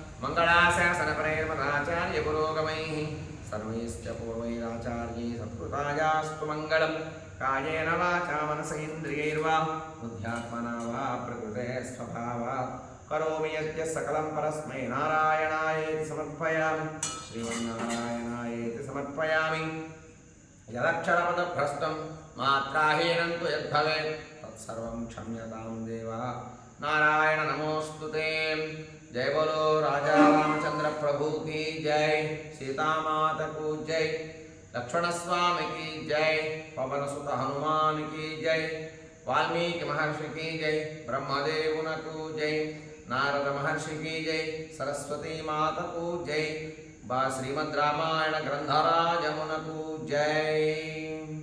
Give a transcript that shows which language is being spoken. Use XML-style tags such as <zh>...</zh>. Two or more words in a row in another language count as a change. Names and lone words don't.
<sa>मङ्गलाशासनपरैर्मदाचार्यपुरोगमैः सर्वैश्च पूर्वैराचार्यैः सत्कृतायास्तु मङ्गलं. कायेन वाचा मनसेन्द्रियैर्वा बुद्ध्यात्मना वा प्रकृते स्वभावात् करोमि यज्ञ सकलं परस्मै नारायणायेति समर्पयामि. श्रीमन्नारायणायेति समर्पयामि. యదక్షరపదభ్రష్టం మాత్రాహీనం తు యద్భవేత్ తత్సర్వం క్షమ్యతాం దేవ. నారాయణ నమోస్తుతే.</sa> <hi>जय बोलो राजा रामचंद्र प्रभु की जय, सीतामात को जय, लक्ष्मण स्वामी की जय, पवन सुत हनुमान की जय, वाल्मीकि महर्षि की जय, ब्रह्मदेवुनకు जय, नारद महर्षि की जय, सरस्वती माता को जय, श्रीमद् रामायण ग्रंथराजमुनకు जय.</hi>